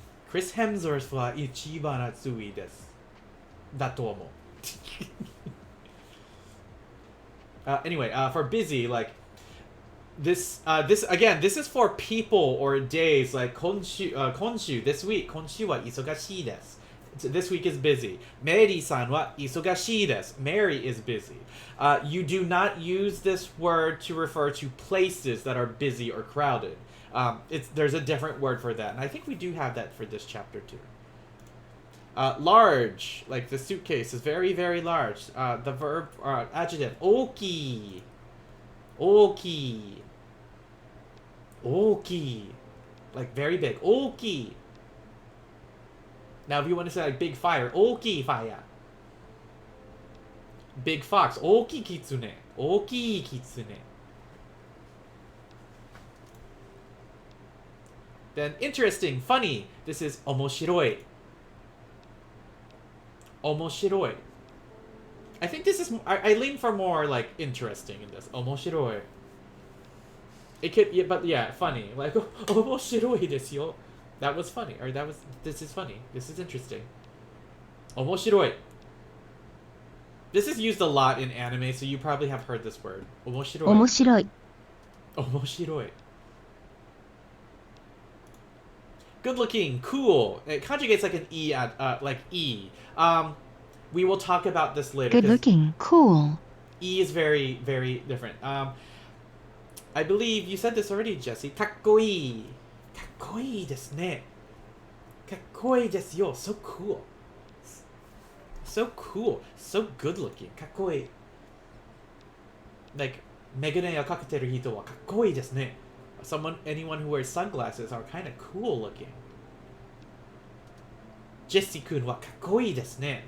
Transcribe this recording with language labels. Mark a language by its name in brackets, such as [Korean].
[Japanese] Chris Hemsworth は一番暑いです。だと思う. [English] Anyway, for busy, like this again, this is for people or days like 今週 this week [Japanese] 今週は忙しいです. [English] This week is busy. [Japanese] Mary-san は忙しいです. [English] Mary is busy. You do not use this word to refer to places that are busy or crowded. There's a different word for that, and I think we do have that for this chapter too. Large, like the suitcase is very, very large. The verb, adjective, 大きい. [Japanese] 大きい.大きい. [English] Like very big. [Japanese] 大きい. [English] Now if you want to say like big fire, 大きい fire. Big fox, [Japanese] 大きいキツネ. 大きいキツネ. [English] Then interesting, funny. This is 面白い. [Japanese] 面白い. [English] I think this is I lean for more like interesting in this. [Japanese] 面白い. [English] It could, yeah, but yeah, funny. [Japanese] Like 面白いですよ. [English] That was funny, or this is funny. This is interesting. 面白い. This is used a lot in anime, so you probably have heard this word. [Japanese] 面白い. 面白い面白い. [English] Good looking, cool. It conjugates like an E like E. We will talk about this later. Good looking cool E is very, very different. I believe you said this already, Jesse. [Japanese] かっこいい.かっこいいですね.かっこいいですよ. [English] So cool. So cool. So good looking. [Japanese] かっこいい. Like, メガネをかけてる人はかっこいいですね. [English] Anyone who wears sunglasses are kind of cool looking. [Japanese] Jesse 君はかっこいいですね.